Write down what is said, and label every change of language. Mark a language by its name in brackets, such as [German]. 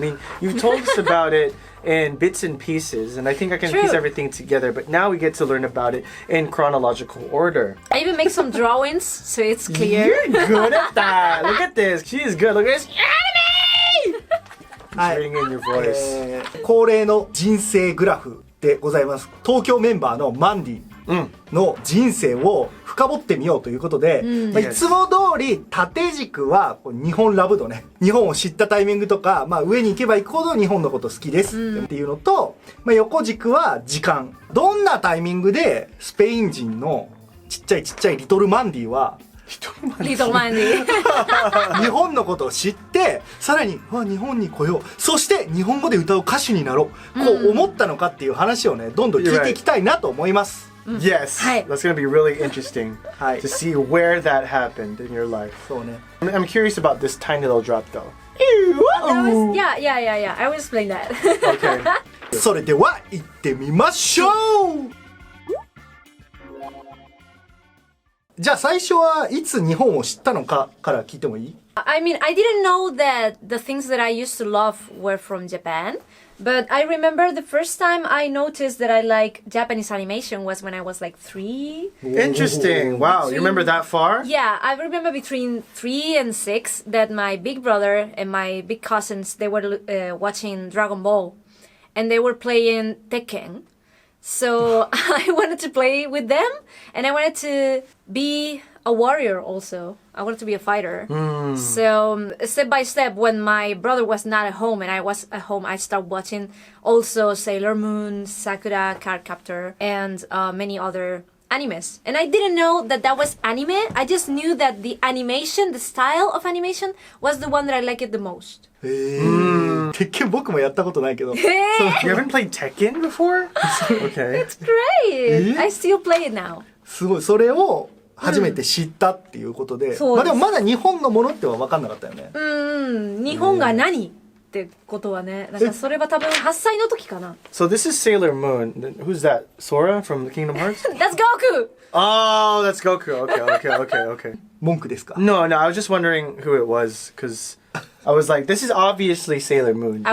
[English] I mean, you've told us about it in bits and pieces, and I think I can piece everything together, but now we get to learn about it in chronological order. I even make some drawings so it's clear. You're good at that. Look at this. She is good. Look at this. Anime! Just reading in your voice. [Japanese] 恒例の人生グラフでございます。東京メンバーのマンディの人生を深掘ってみようということで、いつも通り縦軸は日本ラブ度ね、日本を知ったタイミングとか、上に行けば行くほど日本のこと好きですっていうのと、横軸は時間、どんなタイミングでスペイン人のちっちゃいリトルマンディはリトルマンディ。日本のことを知ってさらに日本に来よう、そして日本語で歌う歌手になろう、こう思ったのかっていう話をねどんどん聞いていきたいなと思います。 [English] Yes, that's going to be really interesting to see where that happened in your life. [Japanese] そうね。 [English] I'm curious about this tiny little drop though. Yeah. I will explain that. Okay. [Japanese] それでは行ってみましょう。じゃあ最初はいつ日本を知ったのかから聞いてもいい？ [English] I mean, I didn't know that the things that I used to love were from Japan. But I remember the first time I noticed that I like Japanese animation was when I was like 3. Interesting. Wow, you remember that far? Yeah, I remember between 3 and 6 that my big brother and my big cousins, they were watching Dragon Ball. And they were playing Tekken. So I wanted to play with them. And I wanted to be a warrior also. I wanted to be a fighter. So step by step, when my brother was not at home and I was at home, I started watching also Sailor Moon, Sakura Card Captor, and many other animes. And I didn't know that that was anime. I just knew that the animation, the style of animation, was the one that I liked the most. [Japanese] 鉄拳僕もやったことないけど。 [English] You haven't played Tekken before? Okay. It's great! I still play it now. [Japanese] すごい、それを初めて知ったっていうことで、でもまだ日本のものっては分かんなかったよね。日本が何ってことはね、なんかそれは多分8歳の時かな。 [English] So this is Sailor Moon. Who's that? Sora from the Kingdom Hearts? That's Goku! Oh, that's Goku. Okay. [Japanese] 文句ですか？ [English] No, I was just wondering who it was, because I was like, this is obviously Sailor Moon.